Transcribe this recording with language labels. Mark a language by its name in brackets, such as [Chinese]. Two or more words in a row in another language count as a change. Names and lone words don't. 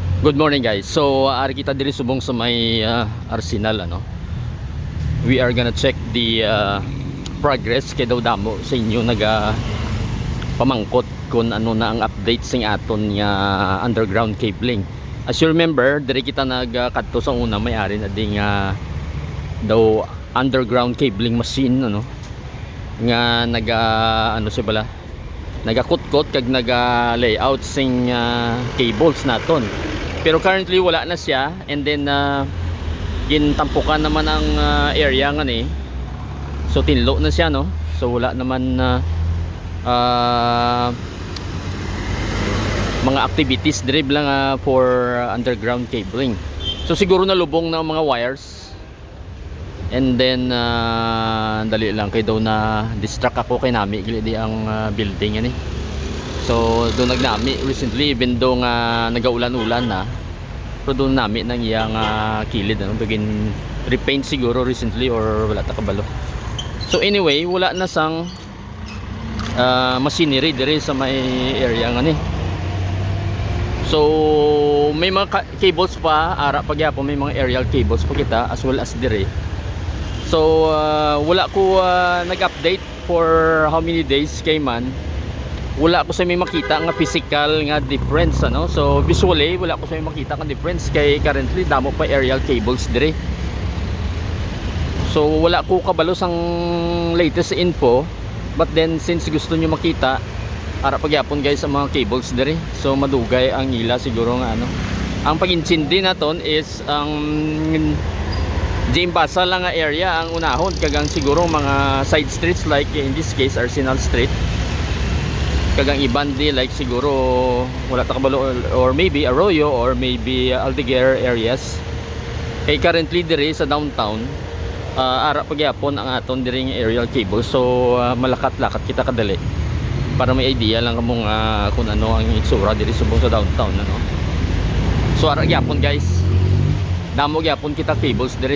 [English] Good morning guys. [Hiligaynon] So ari kita diri subong sa may Arsenal ano. [English] We are gonna check the progress [Hiligaynon] kay daw damo sa inyo naga pamangkot kung ano na ang update sing aton nga [English] underground cabling. As you remember, [Hiligaynon] diri kita nagkadto sa una may-ari na ding daw [English] underground cabling machine [Hiligaynon] ano nga ano siya bala nagakut-kot kag naga-layout sing cables naton. Pero currently wala na siya, [English] and then [Hiligaynon] gintampukan naman ang area nga ni. So tinlo na siya no. So wala naman mga activities diri lang [English] for underground cabling. [Hiligaynon] So siguro nalubong na ang mga wires. [English] And then [Hiligaynon] dali lang kay daw na distract ako kay nami gili ang building ani. So doon nagnami recently, [English] even though [Hiligaynon] nga nagaulan-ulan na, pero doon nami nang iyang kilid ano, [English] begin repaint [Hiligaynon] siguro recently or wala ta kabalo. So anyway, wala na sang machinery diri sa may area nga ni. So may mga cables pa ara pagyapon, may mga [English] aerial cables [Hiligaynon] pa kita [English] as well as [Hiligaynon] diri. So wala ko nag-update [English] for how many days [Hiligaynon] kay man. Wala ko sa may makita nga physical nga difference ano. So visually wala ko sa may makita nga difference kay currently damo pa [English] aerial cables [Hiligaynon] dire. So wala ko kabalo sang [English] latest info, but then since [Hiligaynon] gusto niyo makita ara pagyapon guys sa mga cables dire. So madugay ang ila siguro nga ano. Ang pag-intindi naton is ang Jimbasa lang nga area ang unahon kagang siguro mga [English] side streets like in this case Arsenal Street. [Hiligaynon] Kagang ibandi like siguro wala ta kabalo [English] or maybe Arroyo or maybe Aldeguer areas. [Hiligaynon] Kay currently diri sa downtown ara pagyapon ang aton diri nga [English] aerial cable. [Hiligaynon] So malakat-lakat kita kadali para may idea lang kamo nga kung ano ang itsura diri subong sa downtown ano. So ara gyapon guys, damo gyapon kita cables dire.